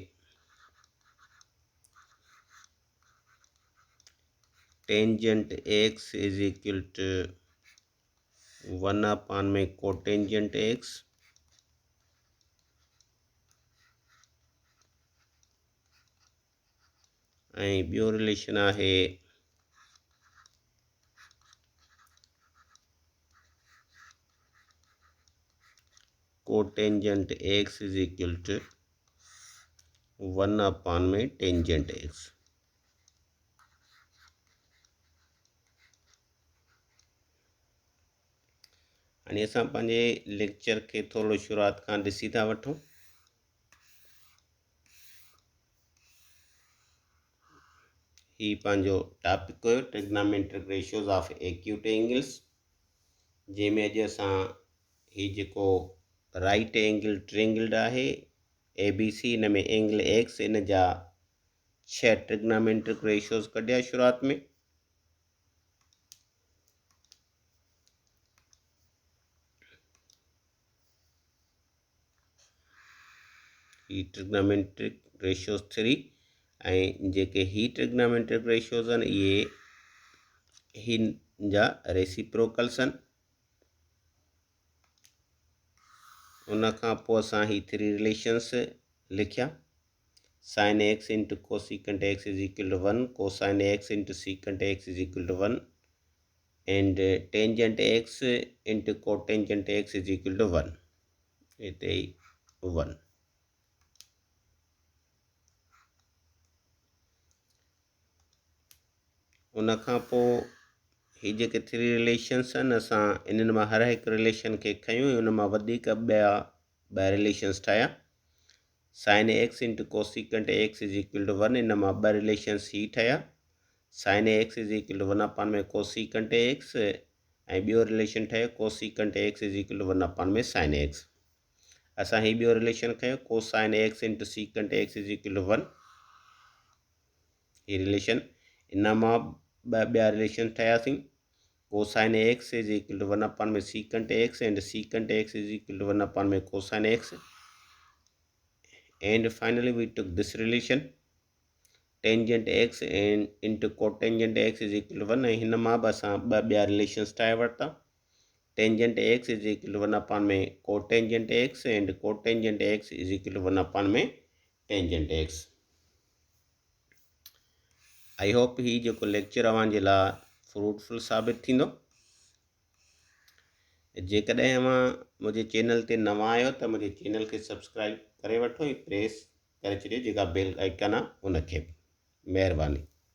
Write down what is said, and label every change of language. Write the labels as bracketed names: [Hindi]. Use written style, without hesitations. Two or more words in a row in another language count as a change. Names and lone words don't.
[English] tangent x is equal to 1 में cotangent x। [Sindhi] ऐं ॿियो रिलेशन आहे [English] cotangent x is equal to 1 में tangent x। [Sindhi] हाणे असां पंहिंजे लेक्चर खे थोरो शुरूआत खां ॾिसी था वठूं। ही पंहिंजो टॉपिक हुयो [English] trigonometric ratios of acute angles, [Sindhi] जंहिंमें अॼु असां ही जेको [English] right angle triangle [Sindhi] आहे ABC, इन में एंगल एक्स, इन जा 6 [English] trigonometric ratios [Sindhi] कढिया शुरूआत में। ही [English] trigonometric ratios [Sindhi] 3 ऐं जेके ही [English] trigonometric ratios [Sindhi] आहिनि इहे हिन जा रेसिप्रोकल्स आहिनि। उन खां पोइ असां ही 3 रिलेशन्स लिखिया। [English] sine x into cosecant x is equal to 1, cosine x into secant x is equal to 1 and tangent x into cotangent x is equal to 1. [Sindhi] हिते 1। उन खां पोइ ही जेके 3 रिलेशन्स आहिनि असां इन्हनि मां हर हिकु रिलेशन खे खयूं ऐं उन मां वधीक ॿ रिलेशन्स ठाहिया। [English] sine x into cosecant x is equal to 1, [Sindhi] इन मां 2 रिलेशन्स ही ठहिया। [English] sine x is equal to 1 में cosecant x [Sindhi] ऐं ॿियो रिलेशन ठहियो [English] cosecant x is equal to 1 में sine x। [Sindhi] असां ही ॿियो रिलेशन खयो [English] cosine x into secant x is equal to 1. [Sindhi] ही रिलेशन इन मां ॿिया रिलेशन ठाहियासीं [English] cosine x is equal to 1 में secant x and secant x is equal to 1 में cosine x। And finally we took this relation tangent x and into cotangent x is equal to 1 [Sindhi] ऐं हिन मां बि असां ॿिया रिलेशन्स ठाहे वरिता। [English] tangent x is equal to 1 में cotangent x and cotangent x is equal to 1 में tangent x। I hope [Sindhi] ही जेको लेक्चर अव्हांजे लाइ फ्रूटफुल साबित थींदो। जेकॾहिं अव्हां मुंहिंजे चैनल ते नवां आहियो त मुंहिंजे चैनल खे सब्सक्राइब करे वठो ऐं प्रेस करे छॾियो जेका [English] bell icon [Sindhi] आहे उनखे। महिरबानी।